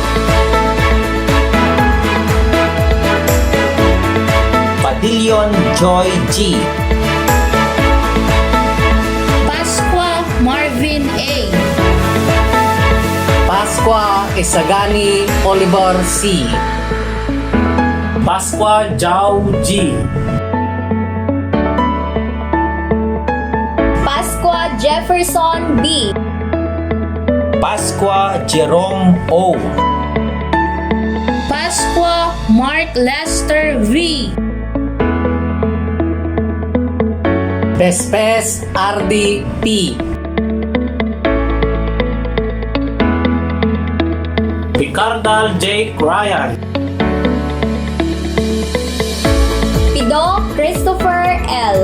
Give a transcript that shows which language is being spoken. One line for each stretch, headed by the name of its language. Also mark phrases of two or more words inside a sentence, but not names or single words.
English: Padillion Joy G. Pasqua Marvin A. Pasqua Isagani Oliver C. Pasqua Jao G. Pasqua Jefferson B. Pasqua Jerome O. Pasqua Mark Lester V. Pespes Ardi P. Ricardal Jake Ryan. Pido Christopher L.